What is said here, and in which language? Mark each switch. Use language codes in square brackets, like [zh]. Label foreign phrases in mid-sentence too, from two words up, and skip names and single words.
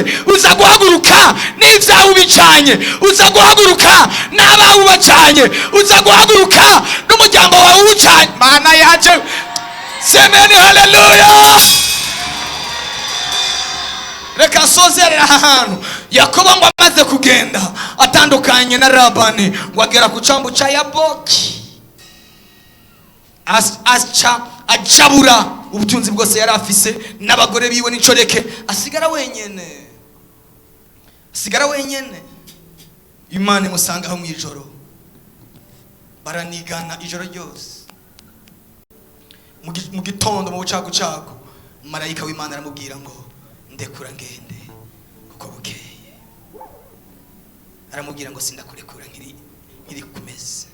[rn] Uza guhaguruka n'ibyawe ubicanye, uza guhaguruka n'abawe ubacanye, uza guhaguruka n'umuryango wawe uwucanye. Mana yaje, semeni haleluya. Reka sozerera ahantu. Yakobo ngo amaze kugenda atandukanye na Labani, ngo agera ku cambu ca Yaboki. Acabura ubutunzi bwose yari afise n'abagore biwe n'incoreke, asigara wenyene. Imana imusangaho mu ijoro, baranigana ijoro ryose. Mu gitondo mu bucagucagu marayika w'Imana aramubwira ngo ndekura ngende kuko bukeye. Aramubwira ngo sindakurekura nkiri kumeze.